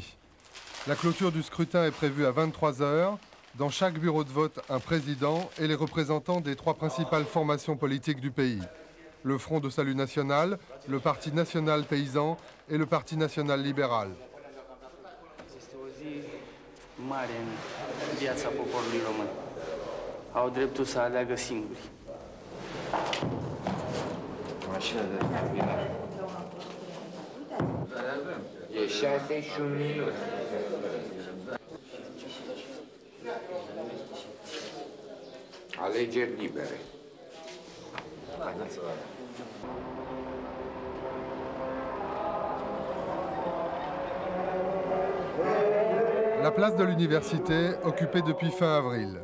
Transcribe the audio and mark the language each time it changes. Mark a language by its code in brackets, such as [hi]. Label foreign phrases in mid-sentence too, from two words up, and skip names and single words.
[fr] La clôture du scrutin est prévue à 23 h. Dans chaque bureau de vote, un président et les représentants des 3 principales formations politiques du pays. Le Front de Salut National, le Parti National Paysan et le Parti National Libéral. [ro] Este o zi mare în viața poporului român. Au dreptul să aleagă singuri. Mașină de terminare. E 61 minute. Alegeri libere. Haideți să vedem. [fr] La place de l'université, occupée depuis fin avril.